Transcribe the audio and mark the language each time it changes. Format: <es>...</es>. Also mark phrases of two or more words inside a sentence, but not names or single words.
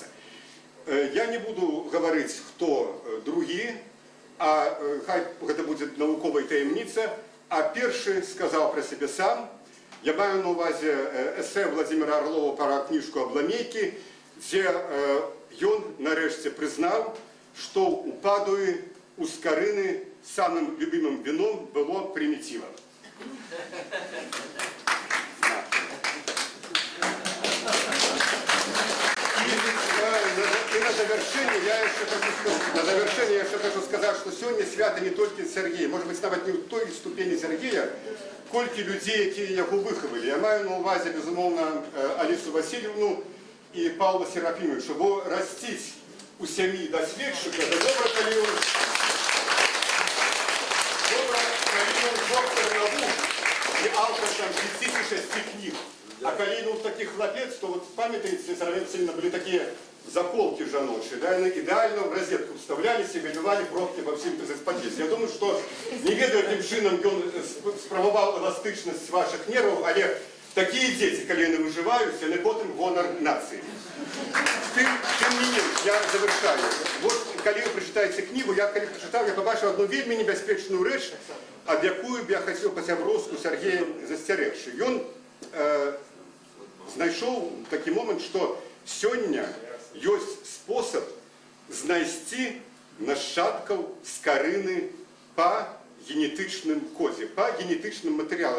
<be>Я не буду гаварыць, хто другі, а хай гэта будзе навуковая таямніца, а першы сказаў пра сябе сам. Я маю на увазе эсэ Владзіміра Арлова пра кніжку Абламейкі, дзе ён нарэшце прызнаў, што ў Падуі у Скарыны</be> <ru>самым любимым вином было примитива. И на завершение я еще хочу сказать, что сегодня свято не только Сергей, может быть,</ru> <be>нават не в той ступені Сергея, колькі людей, які яго выхавалі. Я маю на увазе, безумоўна,</be> <ru>Алісу Васильевну и Павла Серафимовича,</ru> <be>бо расціць у сям'і даследчыка, да добра, калі ён</be> <ru>доктор наук и автор там 56 книг. А коли, ну, таких хлопец, то вот памятаете, сравнительно были такие заколки жаночие, да, идеально в розетку вставлялись и выливали пробки во всем подъезде. Я думаю, что не ведаю, каким чином он справовал эластичность ваших нервов, але такие дети, коли они выживают, они потом гонор нации. Тем не менее, я завершаю. Вот, коли вы прочитаете книгу, я, коли прочитал, я побачил одну вельми небяспечную речь,</ru> <be>ад якую б я хацеў па-сяброўску Сергея засцярэгчы. Ён знайшоў такі момант, што сёння ёсць спосаб знайсці нашчадкаў Скарыны па генетычным кодзе, па генетычным матэрыялам.</be>